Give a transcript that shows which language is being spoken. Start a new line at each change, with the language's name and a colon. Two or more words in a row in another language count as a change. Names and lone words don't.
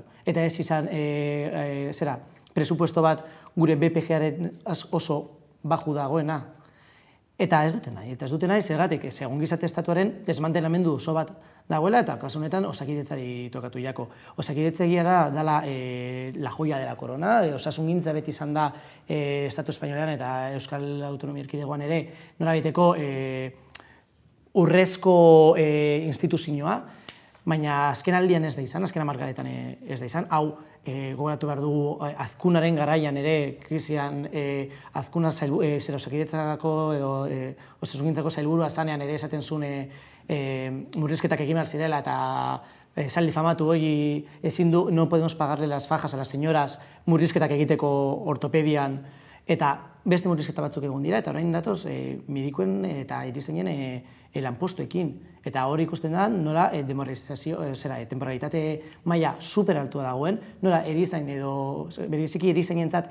Basque: Eta ez izan presupuesto bat gure BPG-aren oso baju dagoena. Eta ez dute nahi, zergatik, ongizate estatuaren desmantelamendu oso bat dagoela, eta kasu honetan Osakidetzari tokatu jako. Osakidetza egia da, dela
Spanish: la joia de la corona,
Basque: osasungintza beti izan da Estatu Espainolean eta Euskal Autonomia Erkidegoan ere, nolabaiteko urrezko instituzioa, baina azken aldian ez da izan, azken hamarkadetan ez da izan. Hau, gogoratu behar dugu Azkunaren garaian ere, krisian Azkuna Osakidetzako edo osasungintzako sailburua zanean ere esaten zuen murrizketak egin behar zirela eta esan difamatu hori ezin du,
Spanish: no podemos pagarle las fajas a las señoras
Basque: murrizketak egiteko ortopedian eta beste murrizketa batzuk egon dira eta orain datoz medikuen eta erizainen lanpostuekin. Eta hori ikusten da nola temporalitate maila super altua dagoen, nola erizain edo bereziki erizainentzat